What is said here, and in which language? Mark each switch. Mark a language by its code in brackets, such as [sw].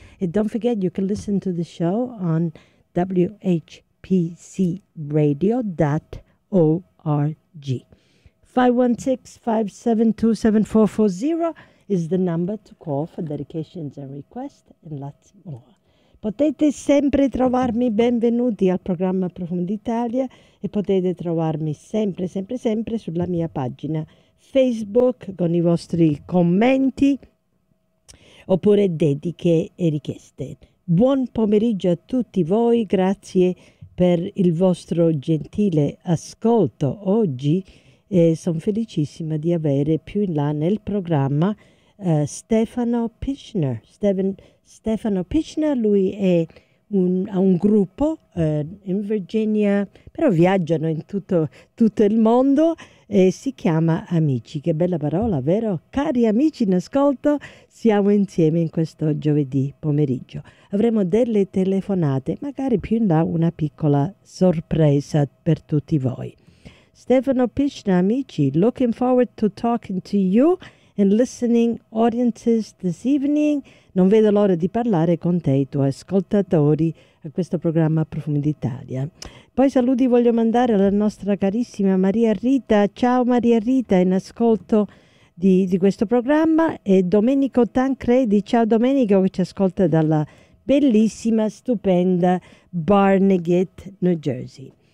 [en] And don't forget, you can listen to the show on whpcradio.org. 516-572-7440 is the number to call for dedications and requests and lots more. [it] Potete sempre trovarmi, benvenuti al programma Profumi d'Italia, e potete trovarmi sempre, sempre, sempre sulla mia pagina Facebook con i vostri commenti oppure dediche e richieste. Buon pomeriggio a tutti voi, grazie per il vostro gentile ascolto oggi. Sono felicissima di avere più in là nel programma Stefano Pichner. Stefano Pichner, lui ha un gruppo in Virginia, però viaggiano in tutto il mondo e si chiama Amici. Che bella parola, vero? Cari amici in ascolto, siamo insieme in questo giovedì pomeriggio. Avremo delle telefonate, magari più in là una piccola sorpresa per tutti voi. [en] Stefano Pichner, amici, looking forward to talking to you and listening audiences this evening. [it] Non vedo l'ora di parlare con te, i tuoi ascoltatori, a questo programma Profumi d'Italia. Poi saluti voglio mandare alla nostra carissima Maria Rita. Ciao Maria Rita, in ascolto di questo programma. E Domenico Tancredi. Ciao Domenico, che ci ascolta dalla bellissima, stupenda Barnegat, New Jersey.